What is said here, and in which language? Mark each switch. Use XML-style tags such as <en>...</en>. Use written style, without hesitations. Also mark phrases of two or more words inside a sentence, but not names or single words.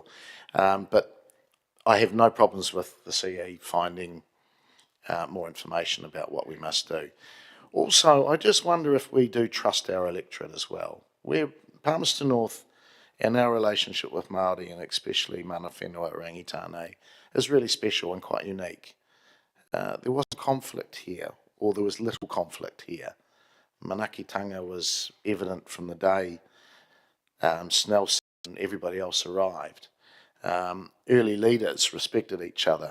<en>But I have no problems with the CE finding more information about what we must do. Also, I just wonder if we do trust our electorate as well. We're Palmerston North, and our relationship with Māori, and especially</en> <mi>mana whenua</mi> <en>rangitane, is really special and quite unique. There was conflict here, or there was little conflict here. Manakitanga was evident from the day Snelson and everybody else arrived. Early leaders respected each other.</en>